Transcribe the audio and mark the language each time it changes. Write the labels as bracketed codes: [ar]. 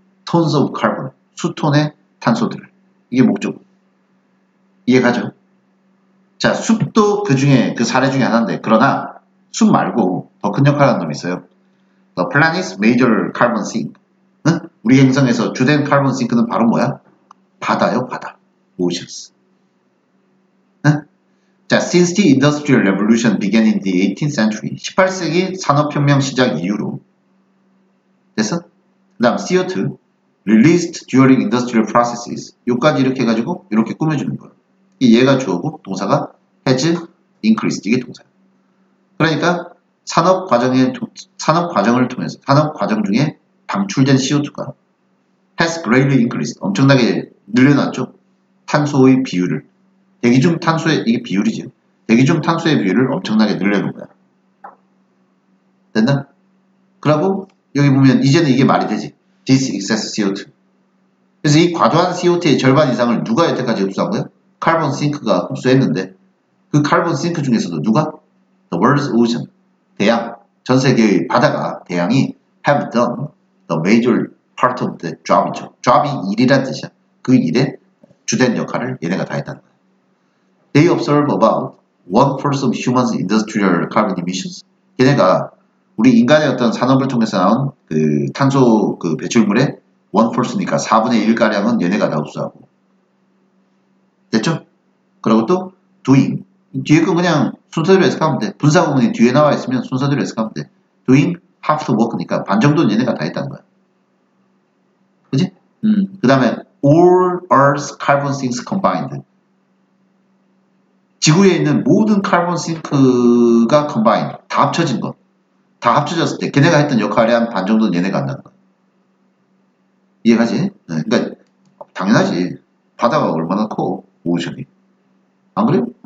[en] tons of carbon, [ko] 수톤의 탄소들을. 이게 목적. 이해가죠? 자, 숲도 그 중에, 그 사례 중에 하나인데, 그러나 숲 말고 더 큰 역할을 하는 놈이 있어요. [en] The planet's major carbon sink. [ko] 응? 우리 행성에서 주된 카본 싱크는 바로 뭐야? 바다요, 바다. oceans. 응? [en] 자, since the industrial revolution began in the 18th century, [ko] 18세기 산업혁명 시작 이후로 됐어? 그 다음 [en] CO2 released during industrial processes. [ko] 요까지 이렇게 해가지고 이렇게 꾸며주는 거야. 얘가 주어고 동사가 [en] has increased. [ko] 이게 동사야. 그러니까 산업 과정을 통해서 산업 과정 중에 방출된 CO2가 [en] has greatly increased. [ko] 엄청나게 늘려놨죠. 탄소의 비율을. 대기 중 탄소의 이게 비율이죠. 대기 중 탄소의 비율을 엄청나게 늘려놓은 거야. 됐나? 그리고 여기 보면 이제는 이게 말이 되지. [en] This excess CO2. [ko] 그래서 이 과도한 CO2의 절반 이상을 누가 여태까지 흡수한 거야? 카본 싱크가 흡수했는데 그 카본 싱크 중에서도 누가? [en] The world's ocean. [ko] 대양. 전 세계의 바다가 대양이 [en] have done the major part of the job이죠. [ko] job이 일이란 뜻이야. 그 일의 주된 역할을 얘네가 다 했다는 거야. [en] They observe about 1% of humans' industrial carbon emissions. [ko] 걔네가 우리 인간의 어떤 산업을 통해서 나온 그 탄소 그 배출물의 1%니까 4분의 1가량은 얘네가 다 흡수하고. 됐죠? 그리고 또 doing. 뒤에 거 그냥 순서대로 해석하면 돼. 분사 구문이 뒤에 나와 있으면 순서대로 해석하면 돼. [en] doing half the work [ko] 니까 반 정도는 얘네가 다 했다는 거야. 그지? 그 다음에 [en] all Earth's carbon sinks combined. [ko] 지구에 있는 모든 카본 싱크가 combined. 다 합쳐진 것. 다 합쳐졌을 때 걔네가 했던 역할의 한 반 정도는 얘네가 한다는 거야. 이해가지? 네, 그러니까 당연하지. 바다가 얼마나 커, 오션이. 안 그래?